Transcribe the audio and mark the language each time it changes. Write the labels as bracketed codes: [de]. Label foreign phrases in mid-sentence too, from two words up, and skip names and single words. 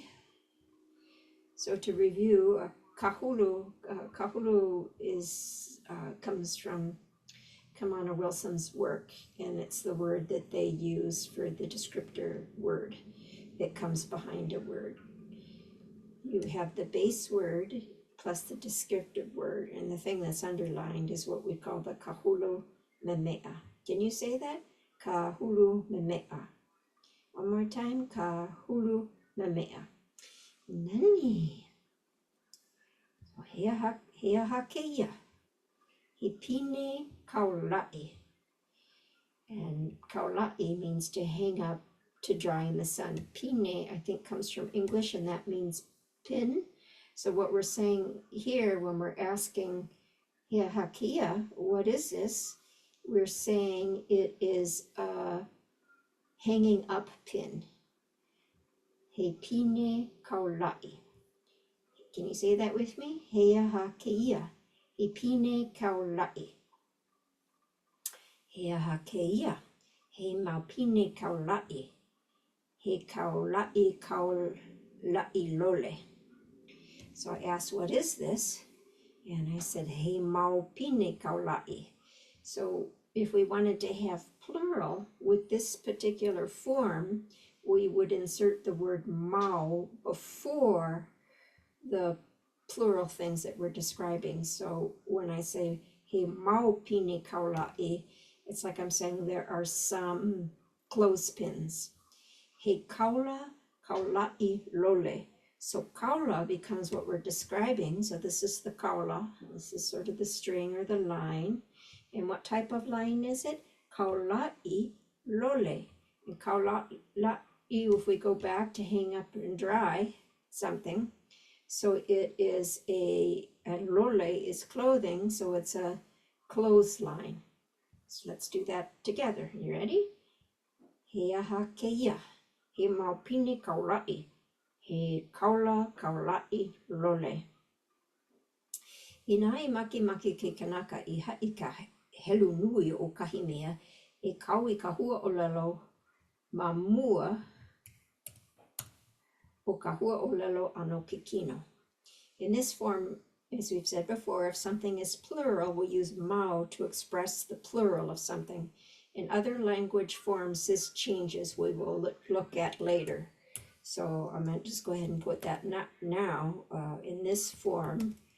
[en] So to review, kāhulu is comes from Kamana Wilson's work, and it's the word that they use for the descriptor word that comes behind a word. You have the base word plus the descriptive word, and the thing that's underlined is what we call the [haw] kāhulu memeʻa. [en] Can you say that? [haw] Kāhulu memeʻa. [en] One more time, [haw] kāhulu memeʻa. Nani. So he aha kēia. He pine kaulaʻi. [en] And kaulaʻi means to hang up, to dry in the sun. Pine, I think, comes from English, and that means pin. So what we're saying here when we're asking [haw] he aha kēia, [en] what is this? We're saying it is a hanging up pin. [haw] He pine kaulaʻi. [en] Can you say that with me? [haw] He aha kēia. He pine kaulaʻi. He aha kēia. He mau pine kaulaʻi. He kaulaʻi kaulaʻi lole. [en] So I asked, what is this? And I said, [haw] he mau pine kaulaʻi. [en] So if we wanted to have plural with this particular form, we would insert the word mau before the plural things that we're describing. So when I say [haw] he mau pine kaulaʻi, [en] it's like I'm saying there are some clothespins. [haw] He kaula kaulaʻi lole, [en] So kaʻa becomes what we're describing. So this is the kaʻa. This is sort of the string or the line. And what type of line is it? [haw] Kaula'i lole. [en] And kaula'i, if we go back to hang up and dry something, so it is and lole is clothing, so it's a clothesline. So let's do that together. You ready? [haw] He aha kēia, he maupini kaula'i, he kaula kaula'i lole. Inai maki maki ke kanaka I haʻi ka helu nui o kahi mea, e kau I ka hua o lelo ma mua o ka hua o lelo ano kikino. [en] In this form, as we've said before, if something is plural, we'll use mau to express the plural of something. In other language forms, this changes. We will look at later. So I'm going to just go ahead and put that now in this form.